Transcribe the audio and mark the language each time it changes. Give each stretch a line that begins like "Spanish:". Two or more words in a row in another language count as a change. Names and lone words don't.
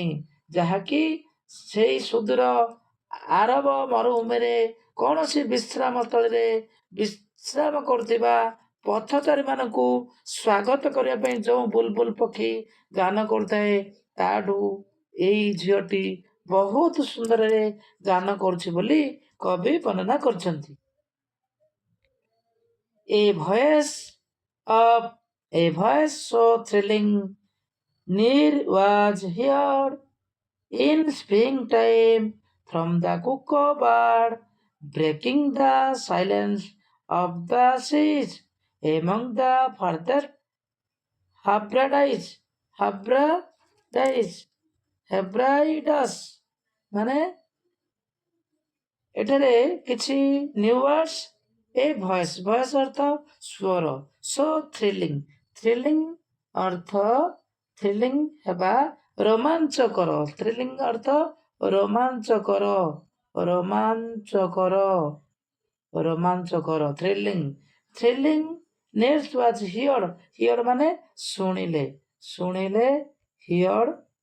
Odia: ଯାହାକି ସେଇ ସୁଦୂର ଆରବ ମରୁଭୂମିରେ କୌଣସି ବିଶ୍ରାମ ସ୍ଥଳୀରେ ବିଶ୍ରାମ କରୁଥିବା ପଥଚାରୀମାନଙ୍କୁ ସ୍ୱାଗତ କରିବା ପାଇଁ ଯେଉଁ ବୁଲବୁଲ ପକ୍ଷୀ ଗାନ କରୁଥାଏ, ତାଠୁ ଏଇ ଝିଅଟି ବହୁତ ସୁନ୍ଦରରେ ଗାନ କରୁଛି ବୋଲି କବି ବର୍ଣ୍ଣନା କରିଛନ୍ତି।
English: A voice so thrilling near was heard in springtime from the cuckoo bird, breaking the silence of the seas among the farthest Hebrides
Odia: ମାନେ ଏଠାରେ କିଛି
English: new words. a voice
Odia: ଅର୍ଥ ସ୍ୱର,
English: so thrilling
Odia: ଅର୍ଥ ଥ୍ରିଲିଂ ହେବା, ରୋମାଞ୍ଚକର, ଥ୍ରିଲିଂ ଅର୍ଥ ରୋମାଞ୍ଚକର
English: thrilling next was heard
Odia: ମାନେ ଶୁଣିଲେ
English: ହିଅର୍ଡ।